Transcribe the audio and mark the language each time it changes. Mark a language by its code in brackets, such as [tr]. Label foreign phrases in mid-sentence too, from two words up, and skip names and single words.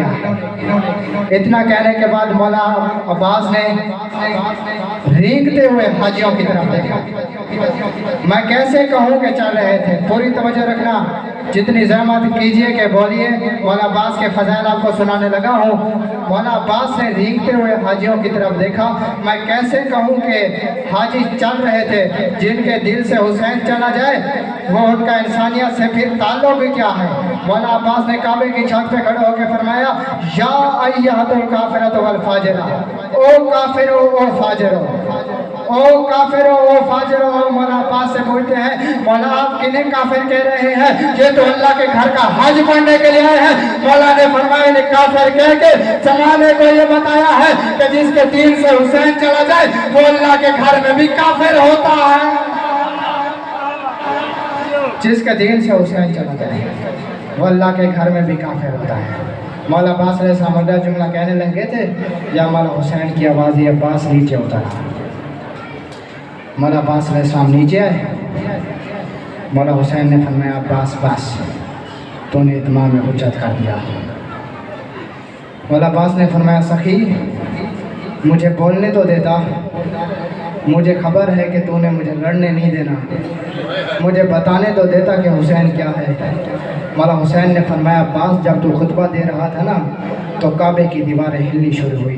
[ur] اتنا کہنے کے بعد مولا عباس نے رینگتے ہوئے حاجیوں کی طرف دیکھا، میں کیسے کہوں کہ چل رہے تھے، پوری توجہ رکھنا، جتنی زحمت کیجئے کہ بولیے، مولا عباس کے فضائل آپ کو سنانے لگا ہوں۔ مولا عباس نے رینگتے ہوئے حاجیوں کی طرف دیکھا، میں کیسے کہوں کہ حاجی چل رہے تھے جن کے دل سے حسین چلا جائے وہ ان کا انسانیت سے پھر تعلق بھی کیا ہے۔ مولا عباس نے کعبے کی چھت پہ کھڑے ہو کے فرمایا [ar] یا ایھۃ الکافرۃ والفاجرہ، [ur] او کافرو او فاجرو، او کافرو او فاجرو۔ مولا عباس سے پوچھتے ہیں مولا آپ کنہیں کافر کہہ رہے ہیں؟ یہ تو اللہ کے گھر کا حج پڑھنے کے لیے آئے ہیں۔ مولا نے فرمایا انہیں کافر کہہ کے زمانے کو یہ بتایا ہے کہ جس کے دین سے حسین چلا جائے وہ اللہ کے گھر میں بھی کافر ہوتا ہے، جس کے دین سے حسین چلا جائے وہ اللہ کے گھر میں بھی کافر ہوتا ہے۔ مولا عباس علیہ السلام اگلا جملہ کہنے لگے تھے یا مولا حسین کی آواز یہ عباس نیچے اترا۔ مولا عباس علیہ السلام نیچے آئے، مولا حسین نے فرمایا عباس بس، تو نے اتمام حجت کر دیا. مولا عباس نے فرمایا سخی مجھے بولنے تو دیتا، مجھے خبر ہے کہ تو نے مجھے لڑنے نہیں دینا، مجھے بتانے تو دیتا کہ حسین کیا ہے. مولا حسین نے فرمایا عباس جب تو خطبہ دے رہا تھا نا تو کعبے کی دیواریں ہلنی شروع ہوئی.